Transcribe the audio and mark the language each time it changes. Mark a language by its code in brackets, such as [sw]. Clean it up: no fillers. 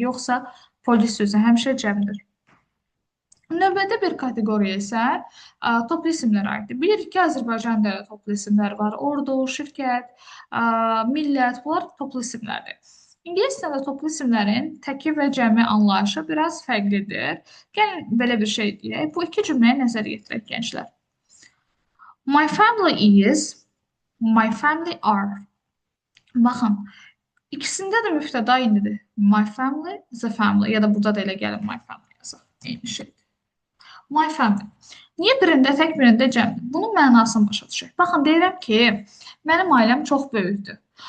[az] Yoxsa polis sözü həmişə cəmdir. Növbəti bir kateqoriya isə toplu isimlərə aiddir. Bilirik ki, Azərbaycanda da toplu isimlər var. Ordu, şirkət, millət, bunlar toplu isimlərdir. İngilis dilində toplu isimlərin təki və cəmi anlayışı biraz fərqlidir. Gəlin belə bir şey deyək. Bu iki cümləyə nəzər yetirək gənclər. [en] My family is, my family are. [az] Baxın, ikisində də müftəda indidir. [en] My family, the family. [az] Ya da burada da elə gəlin [en] my family [az] yazaq. Eyni şeydir. [en] My family. [az] Niyə birində tək, birində cəmdir? Bunun mənasını başa düşək. Baxın, deyirəm ki, mənim ailəm çox böyükdür.